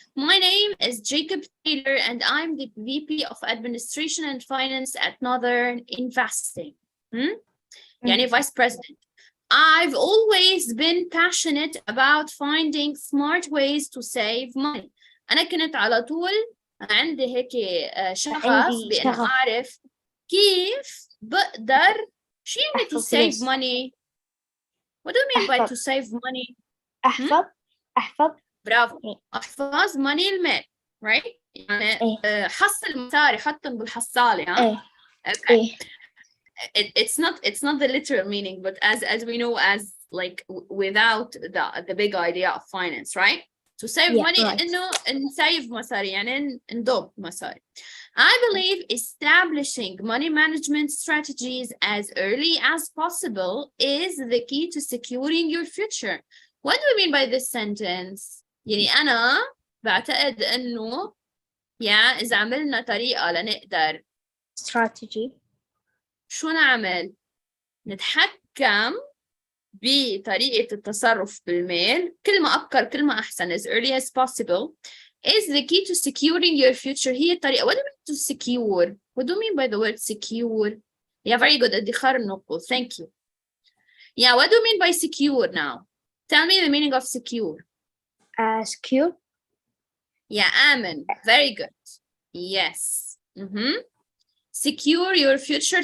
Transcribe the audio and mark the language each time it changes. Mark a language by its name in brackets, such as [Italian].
[English] My name is Jacob Taylor, and I'm the VP of Administration and Finance at Northern Investing. Yani Vice President. I've always been passionate about finding smart ways to save money. [Arabic] أنا كنت على طول عندي هيك شغف عندي بأن شغف. أعرف كيف بقدر شو يعني to أحفظ [English] save [Arabic] فلوس. [English] money? What do you mean by [Arabic] أحفظ. [English] to save money? [Arabic] أحفظ برافو. إيه. احفظ money المال. [English] Right? يعني [Arabic] إيه. حصل مصاري حطهم بالحصالة. ها؟ إيه. [English] Okay. [Arabic] إيه. [English] It's not the literal meaning, but as we know, as like without the big idea of finance, right? To save Yeah, money, right. [Arabic] إنه نسيف مصاري يعني نضب مصاري. [English] I believe establishing money management strategies as early as possible is the key to securing your future. What do you mean by this sentence? [Arabic] يعني أنا بعتقد إنه إذا عملنا طريقة لنقدر [English] strategy. [Arabic] شو نعمل؟ نتحكم بطريقة التصرف بالمال كل ما أبكر كل ما أحسن [English] as early as possible is the key to securing your future. [Arabic] هي الطريقة. [English] What do you mean to secure? What do you mean by the word secure? Yeah, very good. [Arabic] ادخار النقود. [English] Thank you. Yeah, what do you mean by secure now? Tell me the meaning of secure. Secure. Yeah, آمن. Very good. Yes. Secure your future.